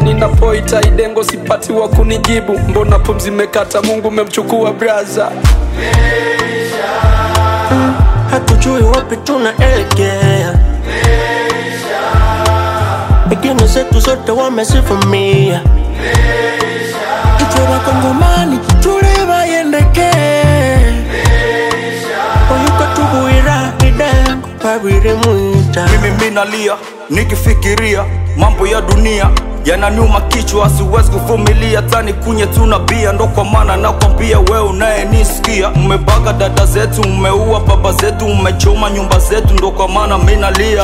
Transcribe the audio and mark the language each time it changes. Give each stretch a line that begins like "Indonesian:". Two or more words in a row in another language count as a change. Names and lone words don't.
Swahili: Ninapoita Idengo sipati wa kunijibu. Mbona pumzi imekata? Mungu umemchukua braza. Hatujui wapi tunaelekea, pengine zetu zote wamezivamia.
Nande: Itwe bakongomani, tule bayendeke. Oyuka tubuira idengo, babire mwita.
Swahili: Mimi, mimi nalia, nikifikiria mambo ya dunia yananiuma kichwa, siwezi kuvumilia. Tani kunye tuna bia, ndo kwa maana nakwambia wewe unayenisikia. Mmebaka dada zetu, mmeua baba zetu, mmechoma nyumba zetu, ndo kwa maana mimi nalia.